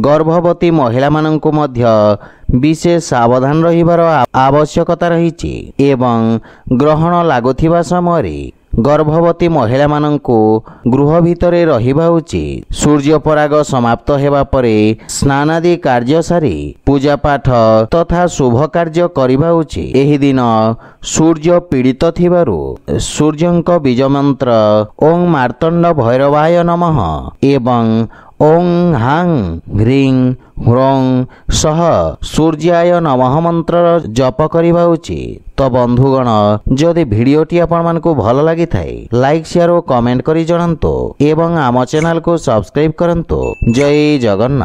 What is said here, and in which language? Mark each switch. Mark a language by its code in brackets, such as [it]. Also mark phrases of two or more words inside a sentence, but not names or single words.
[or] ଗର୍ଭବତୀ ମହିଳା ମାନଙ୍କୁ ମଧ୍ୟ ବିଶେଷ ସାବଧାନ ରହିବାର ଆବଶ୍ୟକତା ରହିଛି ଏବଂ ଗ୍ରହଣ ଲାଗୁଥିବା ସମୟ ରେ ଗର୍ଭବତୀ ମହିଳା ମାନଙ୍କୁ ଗୃହ ଭିତରେ ରହିବା ଉଚିତ। ସୂର୍ଯ୍ୟ ପରାଗ ସମାପ୍ତ ହେବା ପରେ ସ୍ନାନାଦି କାର୍ଯ୍ୟ ସାରି ପୂଜା ପାଠ ତଥା ଶୁଭ କାର୍ଯ୍ୟ କରିବା ଉଚିତ। ଏହି ଦିନ ସୂର୍ଯ୍ୟ ପୀଡ଼ିତ ଥିବାରୁ ସୂର୍ଯ୍ୟଙ୍କ ବୀଜ ମନ୍ତ୍ର [sa] ओं मार्तंड भैरवाय नमः [or] एवं [sa] ओं हां ह्रीं ह्रौं सह सूर्याय नमः [or] ମନ୍ତ୍ର ଜପ କରିବା ଉଚିତ। ତ ବନ୍ଧୁଗଣ ଯଦି ଭିଡିଓଟି ଆପଣ ମାନଙ୍କୁ ଭଲ ଲାଗି ଥାଏ [en] like share [or] ଔର କମେଣ୍ଟ କରି ଜଣାନ୍ତୁ ଏବଂ ଆମ ଚ୍ୟାନେଲ କୁ ସବସ୍କ୍ରାଇବ କରନ୍ତୁ। ଜୟ ଜଗନ୍ନାଥ।